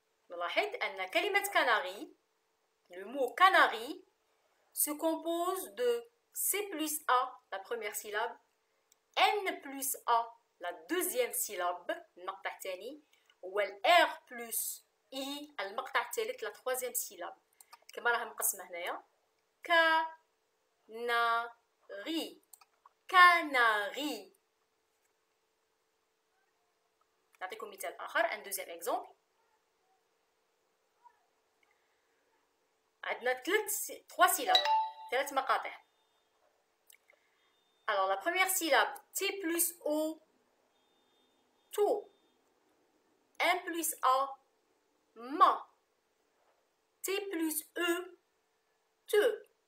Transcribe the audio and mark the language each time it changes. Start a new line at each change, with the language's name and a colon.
Arabic: نلاحظ أن كلمة كناري
French: le mot canari se compose de C plus A la première syllabe N plus A la deuxième syllabe
Arabic: المقطع الثاني
French: وال R plus I
Arabic: المقطع الثالث
French: la troisième syllabe.
Arabic: كما راها مقسمة هنايا كناري. كناري. نعطيكم مثال آخر
French: un deuxième exemple. عندنا trois syllabes.
Arabic: 3 مقاطع.
French: Alors la première syllabe T plus O, to. M plus A, ma. T plus E, te.